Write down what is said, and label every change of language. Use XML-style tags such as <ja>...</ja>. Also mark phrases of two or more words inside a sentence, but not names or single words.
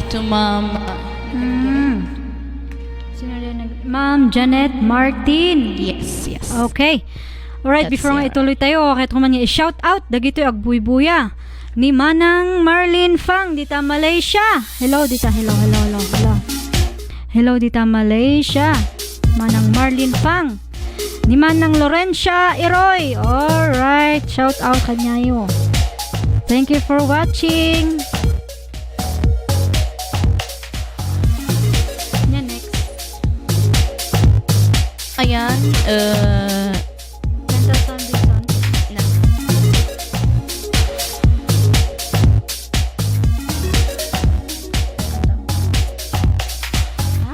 <en>Ma'am.</en> <tl>Sino rin Ma'am Janet Martin.</tl> <en>Yes, yes. Okay. Alright, That's before nga it.</en> <tl>ituloy tayo, kahit kuman nga i-shout out,</tl> <ilo>dagito agbuy-buya. Ni Manang Marlene Fang, dita Malaysia. Hello, dita. Hello. Hello, dita Malaysia. Manang Marlene Fang. Ni Manang Lorencia Iroy.</ilo> <en>Alright, shout out kanyayo. Thank you for watching.</en> <tl>Yan, next. Ayan,</tl> <en>Mental condition. Ha?</en>